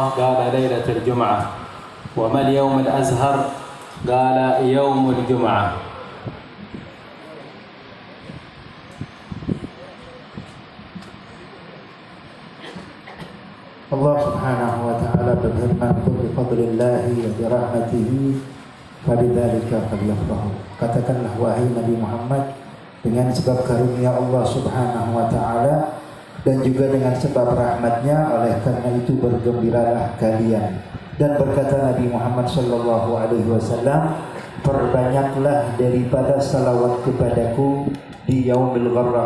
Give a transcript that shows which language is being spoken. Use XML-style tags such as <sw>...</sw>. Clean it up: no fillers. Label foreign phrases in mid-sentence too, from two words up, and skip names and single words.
<ar>قال: ليلة الجمعة. وما اليوم الأزهر؟ قال: يوم الجمعة. الله سبحانه وتعالى berfirman, "قل بفضل الله وبرحمته فبذلك فليفرحوا."</ar> <id>Katakanlah wahai Nabi Muhammad, dengan sebab karunia Allah</id> <ar>سبحانه وتعالى</ar> <id>dan juga dengan sebab rahmatnya, oleh karena itu bergembiralah kalian. Dan berkata Nabi Muhammad</id> <ar>صلى الله عليه وسلم,</ar> <id>perbanyaklah daripada salawat kepadaku di</id> <ar>يوم الغراء.</ar>